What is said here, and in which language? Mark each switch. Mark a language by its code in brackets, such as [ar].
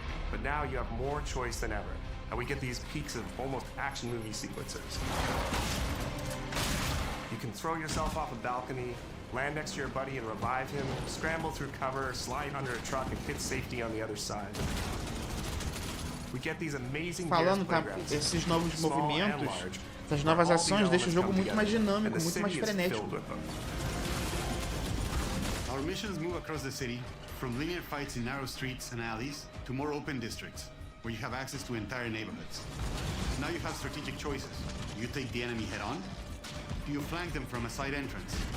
[en] But now you have more choice than ever, and we get these peaks of almost action movie sequences. You can throw yourself off a balcony, land next to your buddy and revive him, scramble through cover, slide under a truck, and hit safety on the other side. We get these amazing [pt] Falando, tá? Esses novos movimentos, essas novas ações deixam o jogo muito mais dinâmico, muito mais frenético. [en] Our missions move across the city, from linear fights in narrow streets and alleys to more open districts, where you have access to entire neighborhoods. Now you have strategic choices. Do you take the enemy head on? Do you flank them from a side entrance?